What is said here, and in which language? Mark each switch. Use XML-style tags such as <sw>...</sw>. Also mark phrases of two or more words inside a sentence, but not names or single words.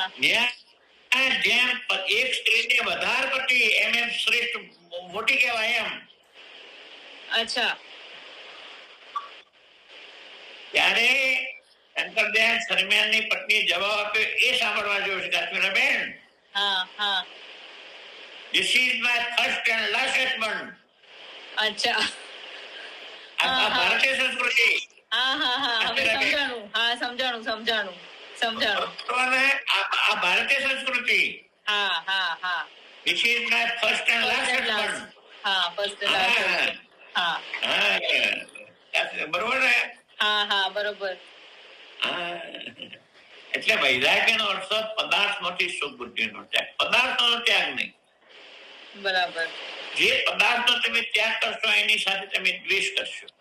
<gu>જેમ એક સ્ત્રીને વધાર પતિ એમ એમ શ્રેષ્ઠ મોટી કહેવાય એમ. અચ્છા. ત્યારે શંકરદયાળ શર્માની પત્ની જવાબ આપ્યો એ સાંભળવા જેવું છે કાશ્મીરા બેન. હા હા.</gu> <en>This is my first and last husband.</en> <gu>અચ્છા. આ ભારતીય સંસ્કૃતિ. હા હા હા હવે સમજાણું. હા સમજાણું. આ ભારતીય સંસ્કૃતિ. હા હા હા.</gu> <en>This is my first and last husband.</en> <gu>હા</gu> <en>first and last.</en> <gu>હા બરોબર ને? હા હા બરોબર. એટલે વૈરાગ્યનો અર્થ પદાર્થમાંથી સુખ બુદ્ધિનો ત્યાગ. પદાર્થનો ત્યાગ નહીં. બરાબર. જે પદાર્થનો તમે ત્યાગ કરશો એની સાથે તમે દ્વેષ કરશો.</gu>